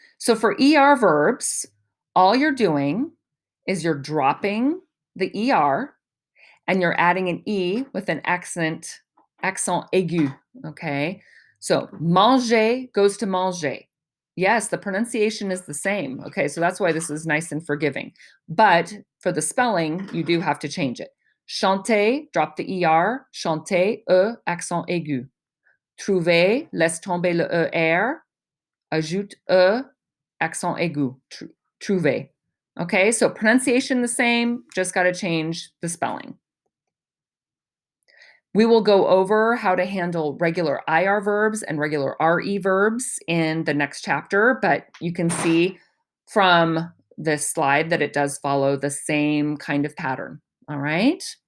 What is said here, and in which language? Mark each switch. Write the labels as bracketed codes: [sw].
[en] So for ER verbs, all you're doing is you're dropping the ER and you're adding an E with an accent aigu. Okay. So manger goes to manger. Yes, the pronunciation is the same. Okay. So that's why this is nice and forgiving. But for the spelling, you do have to change it. Chanter, drop the ER. Chanter, accent aigu. [fr] Trouver, laisse tomber le ER. Ajoute accent aigu. Trouver. Okay. [en] So pronunciation the same, just got to change the spelling. We will go over how to handle regular IR verbs and regular RE verbs in the next chapter, but you can see from this slide that it does follow the same kind of pattern. All right.